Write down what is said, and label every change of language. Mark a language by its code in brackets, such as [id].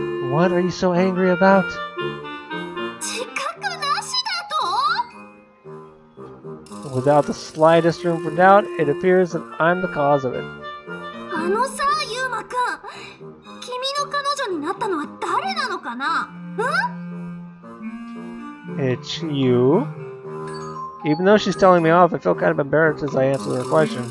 [en] What are you so angry about? [ja] 自覚なしだと？ [en] Without the slightest room for doubt, it appears that I'm the cause of it. [ja] あのさ、ゆうまくん、君の彼女になったのは誰なのかな？ [en] It's you? Even though she's telling me off, I feel kind of embarrassed as I answer her question.